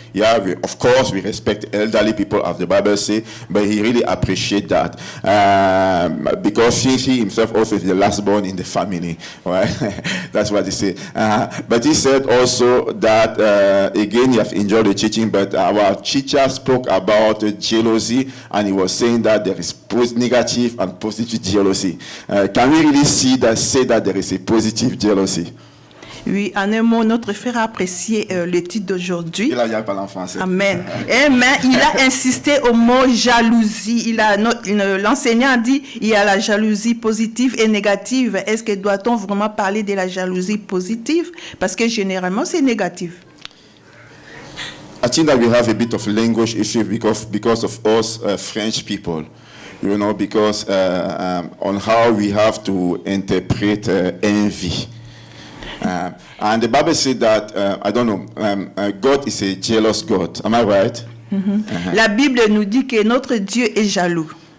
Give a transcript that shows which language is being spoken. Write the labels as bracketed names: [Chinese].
[English] Yeah, of course we respect elderly people, as the Bible says, but he really appreciates that because he himself also is the last born in the family. Right? That's what he said. But he said also that again, you have enjoyed the teaching, but our teacher spoke about jealousy, and he was saying that there is negative and positive jealousy. Can we really say that there is a positive jealousy? [French] Oui, en un mot, notre frère a apprécié le titre d'aujourd'hui. Il a parlé en français. Amen. Amen. Il a insisté au mot jalousie. L'enseignant a dit il y a la jalousie positive et négative. Est-ce que doit-on vraiment parler de la jalousie positive? Parce que généralement, c'est négatif. [English] I think that we have a bit of language issue because of us French people. You know, because on how we have to interpret envy. And the Bible said that, I don't know, God is a jealous God. Am I right? Mm-hmm. [French] La Bible nous dit que notre Dieu est jaloux.